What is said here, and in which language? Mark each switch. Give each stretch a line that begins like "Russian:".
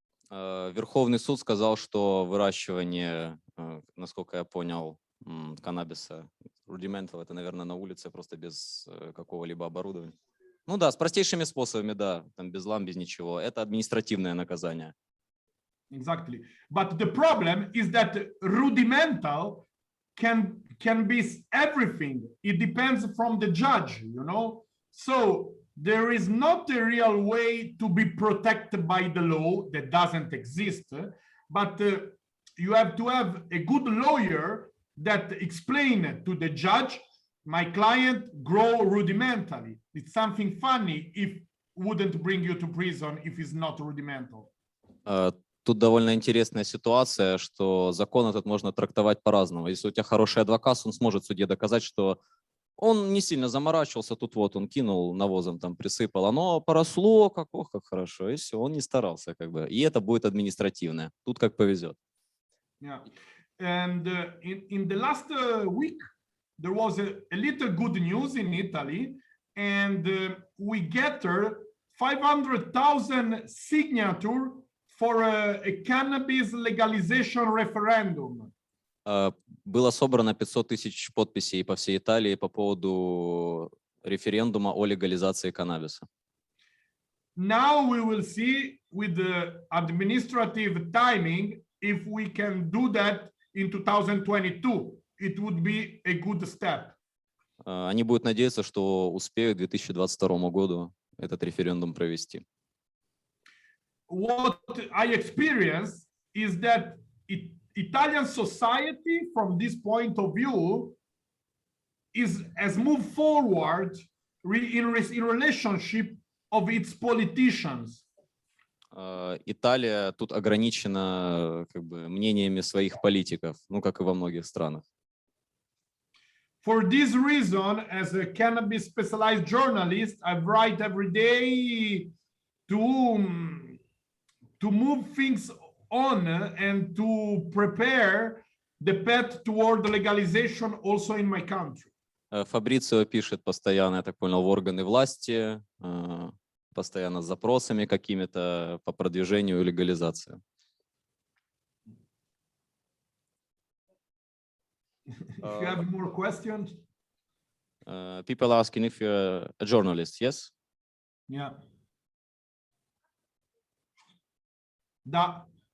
Russian: Верховный суд сказал, что выращивание, насколько я понял, каннабиса, rudimental, это, наверное, на улице, просто без какого-либо оборудования. Ну да, с простейшими способами, да, там без ламп, без ничего. Это административное наказание.
English: Exactly. But the problem is that rudimental can be everything. It depends from the judge, you know? So there is not a real way to be protected by the law that doesn't exist, but you have to have a good lawyer that explain to the judge, my client grow rudimentally. It's something funny if wouldn't bring you to prison if it's not rudimental.
Russian: Тут довольно интересная ситуация, что закон этот можно трактовать по-разному. Если у тебя хороший адвокат, он сможет судье доказать, что он не сильно заморачивался, тут вот он кинул навозом, там присыпал, оно поросло, как хорошо, и все, он не старался, как бы. И это будет административное. Тут как повезет.
English: Yeah. And in the last week, there was a little good news in Italy, and we gathered 500,000 signatures for a cannabis legalization referendum.
Russian: Было собрано 500 тысяч подписей по всей Италии по поводу референдума о легализации каннабиса.
English: Now we will see with the administrative timing if we can do that in 2022. It would be a good step.
Russian: Они будут надеяться, что успеют к 2022 году этот референдум провести.
English: What I experienced is that Italian society, from this point of view, has moved forward in relationship of its politicians.
Russian: Италия тут ограничена как бы мнениями своих политиков, ну как и во многих странах.
English: For this reason, as a cannabis specialized journalist, I write every day to move things on and to prepare the path toward legalization also in my country.
Russian: Фабрицио пишет постоянно, я так понял, в органы власти, постоянно с запросами какими-то по продвижению и легализации.
English: If you have more questions. People asking if you're a journalist, yes? Yeah.
Russian: Да.